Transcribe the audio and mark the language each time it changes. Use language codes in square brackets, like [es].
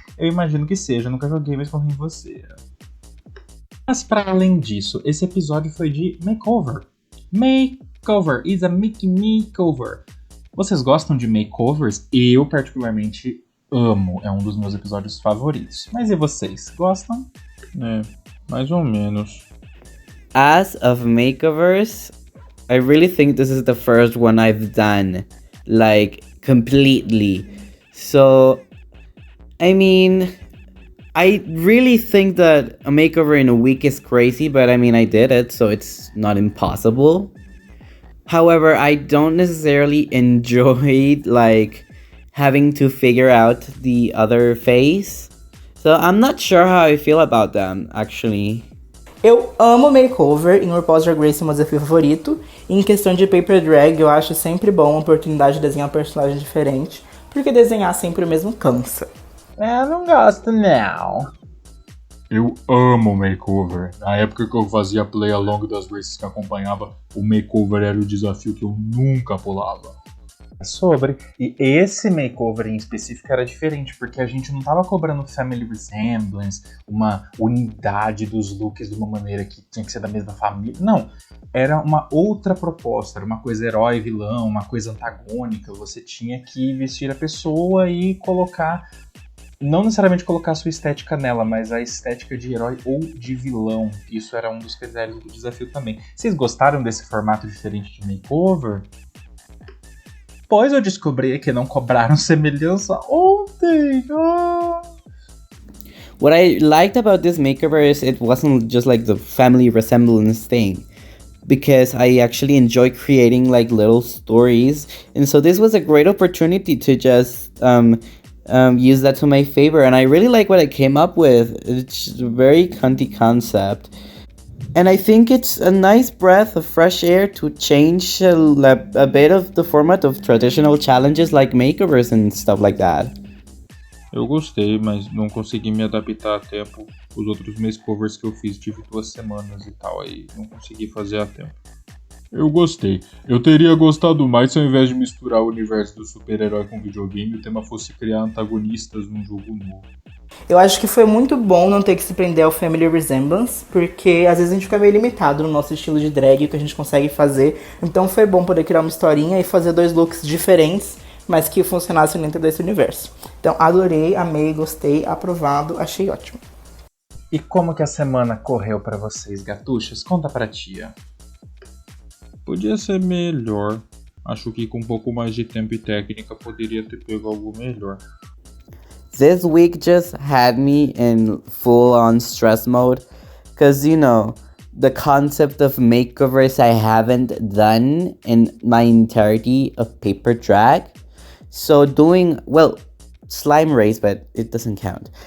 [pt] Eu imagino que seja, nunca joguei, mas confio em você. Mas para além disso, esse episódio foi de makeover. [en] Makeover is a Mickey makeover. [pt] Vocês gostam de makeovers? Eu particularmente amo, é um dos meus episódios favoritos. Mas e vocês, gostam? Mais ou menos. [en] As of makeovers, I really think this is the first one I've done, completely. So, I mean, I really think that a makeover in a week is crazy, but I did it, so it's not impossible. However, I don't necessarily enjoy, having to figure out the other face. So I'm not sure how I feel about them, actually. [pt] Eu amo makeover, em RuPaul's Drag Race é meu desafio favorito. E em questão de paper drag, eu acho sempre bom a oportunidade de desenhar um personagem diferente. porque desenhar sempre o mesmo cansa. Não gosto não. Eu amo makeover. Na época que eu fazia play along das races que acompanhava, o makeover era o desafio que eu nunca pulava. E esse makeover em específico era diferente, porque a gente não tava cobrando family resemblance, uma unidade dos looks de uma maneira que tinha que ser da mesma família. Não, era uma outra proposta, era uma coisa herói, vilão, uma coisa antagônica. Você tinha que vestir a pessoa e colocar, não necessariamente colocar a sua estética nela, mas a estética de herói ou de vilão. Isso era um dos critérios do desafio também. Vocês gostaram desse formato diferente de makeover? Pois eu descobri que não cobraram semelhança ontem. [en] What I liked about this makeover is it wasn't just like the family resemblance thing, because I actually enjoy creating like little stories, and so this was a great opportunity to just use that to my favor, and I really like what I came up with. It's a very cunty concept. And I think it's a nice breath of fresh air to change a bit of the format of traditional challenges like makeovers and stuff like that. [pt] Eu gostei, mas não consegui me adaptar a tempo. Os outros makeovers que eu fiz tive 2 semanas e tal, aí não consegui fazer a tempo. Eu gostei. Eu teria gostado mais se ao invés de misturar o universo do super-herói com videogame, o tema fosse criar antagonistas num jogo novo. Eu acho que foi muito bom não ter que se prender ao family resemblance, porque às vezes a gente fica meio limitado no nosso estilo de drag, o que a gente consegue fazer. Então foi bom poder criar uma historinha e fazer 2 looks diferentes, mas que funcionassem dentro desse universo. Então adorei, amei, gostei, aprovado, achei ótimo. E como que a semana correu pra vocês, gatuchas? Conta pra tia. Podia ser melhor. Acho que com um pouco mais de tempo e técnica poderia ter pego algo melhor. [en] This week just had me in full-on stress mode, because, you know, the concept of makeovers I haven't done in my entirety of paper drag. So doing, well, slime race, but it doesn't count.